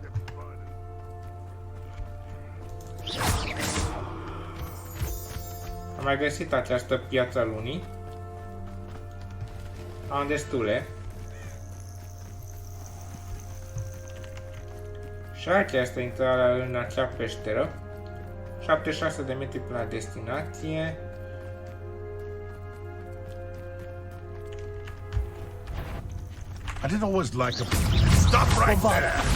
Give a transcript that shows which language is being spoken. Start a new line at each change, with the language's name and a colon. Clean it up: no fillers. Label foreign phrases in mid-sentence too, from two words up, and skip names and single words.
Romanian: Am mai găsit această piață a lunii. Am destule. Și aici este intrarea în acea peșteră. 76 de metri până la destinație.
English: I didn't always like a... Stop right there!